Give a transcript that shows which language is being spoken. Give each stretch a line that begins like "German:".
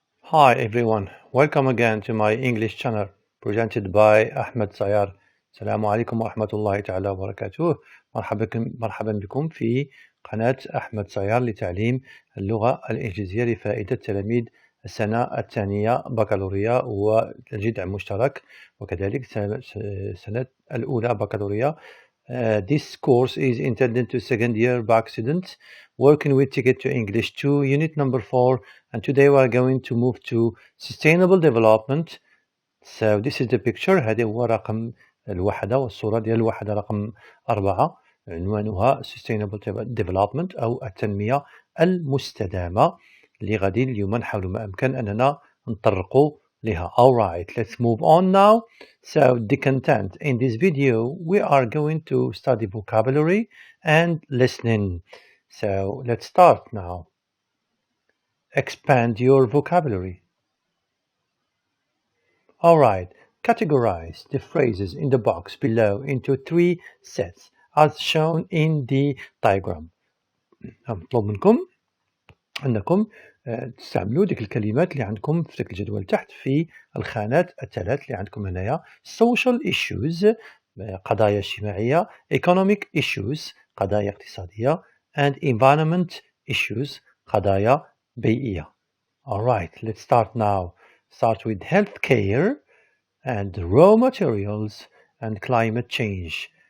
English: Hi everyone, welcome again to my English channel presented by أحمد سيار.
Arabic: السلام عليكم ورحمة الله تعالى وبركاته. مرحبا بكم في قناة أحمد سيار لتعليم اللغة الإنجليزية لفائدة تلاميذ السنة الثانية بكالوريا والجدع مشترك وكذلك السنة الأولى بكالوريا.
English: This course is intended to second year bac students working with Ticket to English 2 unit number 4, and today we are going to move to sustainable development. So this is the picture.
Arabic: هذا هو رقم الوحدة والصورة ديال الوحدة رقم 4 عنوانها sustainable development أو التنمية المستدامة اللي غادي اليوم نحاول ما أمكن أننا نطرقوا لها.
English: Alright, let's move on now. So the content in this video, we are going to study vocabulary and listening. So let's start now. Expand your vocabulary. Alright, categorize the phrases in the box below into 3 sets as shown in the diagram.
Arabic: مطلوب منكم أنكم تستعملوا ديك الكلمات اللي عندكم في ديك الجدول تحت في الخانات الثلاث اللي عندكم هنايا.
English: social issues
Arabic: قضايا اجتماعية,
English: economic issues
Arabic: قضايا اقتصادية,
English: and environment issues
Arabic: قضايا بيئية.
English: Alright, let's start now. Start with healthcare and raw materials and climate change.